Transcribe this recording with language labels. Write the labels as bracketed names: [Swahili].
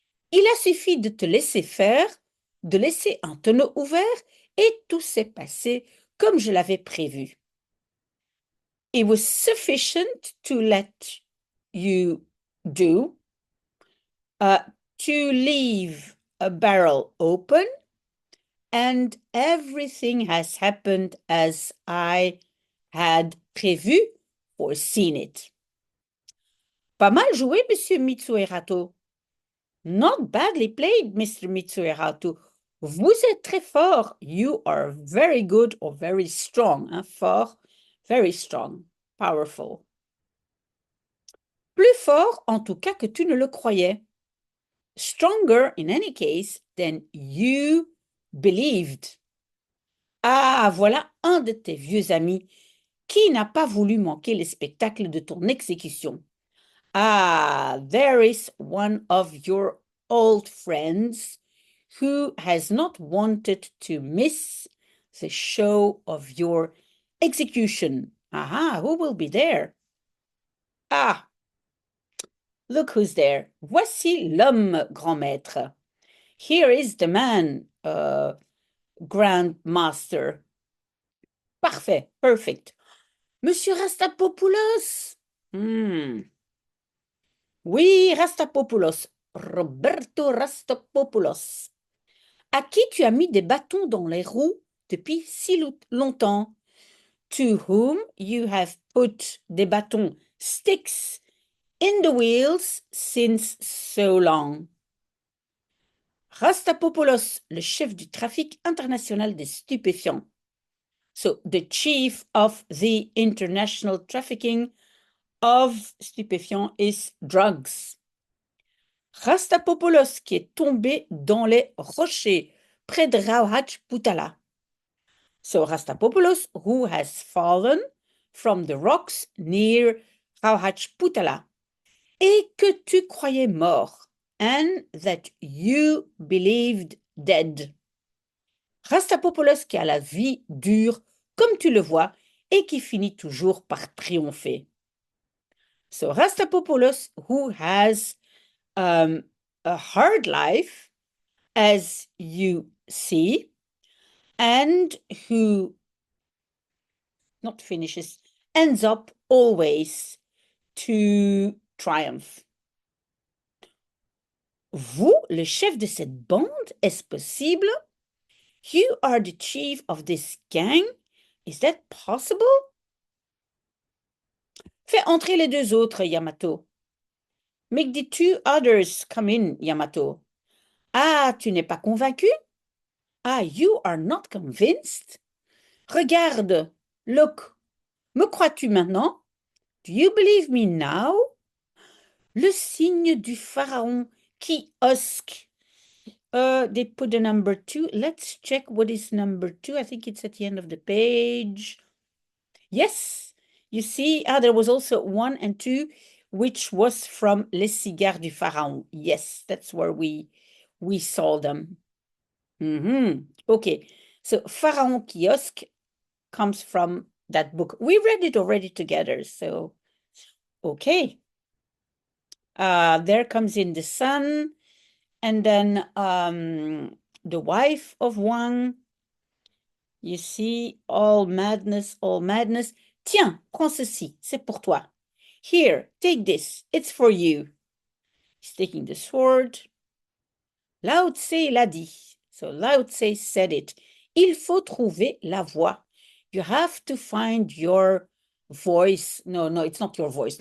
[French] Il a suffi de te laisser faire, de laisser un tonneau ouvert, et tout s'est passé comme je l'avais prévu. [English] It was sufficient to let you do, to leave a barrel open, and everything has happened as I had prévu, foreseen it. [French] Pas mal joué, Monsieur Mitsuerato. [English] Not badly played, Mr. Mitsuerato. [French] Vous êtes très fort. [English] You are very good or very strong. Hein? Fort, very strong, powerful. [French] Plus fort, en tout cas, que tu ne le croyais. [English] Stronger, in any case, than you believed. [French] Ah, voilà un de tes vieux amis qui n'a pas voulu manquer le spectacle de ton exécution. [English] Ah, there is one of your old friends who has not wanted to miss the show of your execution. Aha, who will be there? Ah, look who's there. [French] Voici l'homme, grand maître. [English] Here is the man, grand master. [French] Parfait, [English] perfect. [French] Monsieur Rastapopoulos. Oui, Rastapopoulos. Roberto Rastapopoulos. À qui tu as mis des bâtons dans les roues depuis si longtemps? [English] To whom you have put [French] des bâtons, [English] sticks, in the wheels since so long. [French] Rastapopoulos, le chef du trafic international des stupéfiants. [English] So, the chief of the international trafficking of stupéfiants is drugs. [French] Rastapopoulos qui est tombé dans les rochers près de Rauhachputala. [English] So Rastapopoulos who has fallen from the rocks near Rauhachputala. [French] Et que tu croyais mort, [English] and that you believed dead. [French] Rastapopoulos qui a la vie dure, comme tu le vois, et qui finit toujours par triompher. [English] So Rastapopoulos who has a hard life, as you see, and who not finishes, ends up always to triumph. [French] Vous, le chef de cette bande, est-ce possible? [English] You are the chief of this gang? Is that possible? [French] Fais entrer les deux autres, Yamato. [English] Make the two others come in, Yamato. [French] Ah, tu n'es pas convaincu? [English] Ah, you are not convinced? [French] Regarde, [English] look. [French] Me crois-tu maintenant? [English] Do you believe me now? [French] Le signe du pharaon Kiosk. [English] They put the number 2. Let's check what is number 2. I think it's at the end of the page. Yes, you see, there was also 1 and 2, which was from Les Cigares du Pharaon. Yes, that's where we saw them. Okay, so Pharaon Kiosk comes from that book. We read it already together, so okay. There comes in the sun, and then the wife of Wang. You see, all madness, all madness. [French] Tiens, prends ceci, c'est pour toi. [English] Here, take this, it's for you. He's taking the sword. Lao Tse [French] l'a dit. [English] So Lao Tse said it. [French] Il faut trouver la voie. [English] You have to find your voice. No, it's not your voice.